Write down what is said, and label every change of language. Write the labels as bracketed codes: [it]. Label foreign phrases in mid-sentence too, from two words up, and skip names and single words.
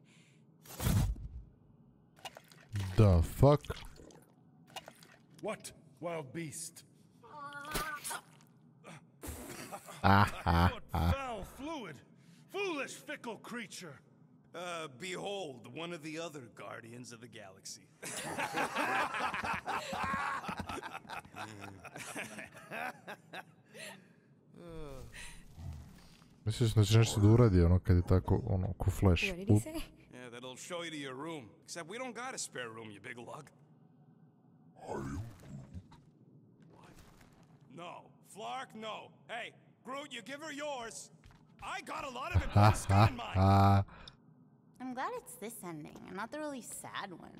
[en] The fuck? What, wild beast? What foul fluid! Foolish, fickle creature! Behold, one of the other Guardians of the Galaxy. [sr] Misliš da će nešto da uradi ono kad je tako, ono, ko Flash. [en] Yeah, that'll show you to your room. Except we don't got a spare room, you big lug. Are you? No. Flark, no. Hey, Groot, you give her yours. I got a lot of it, but it's got mine. I'm glad it's this ending, and not the really sad one.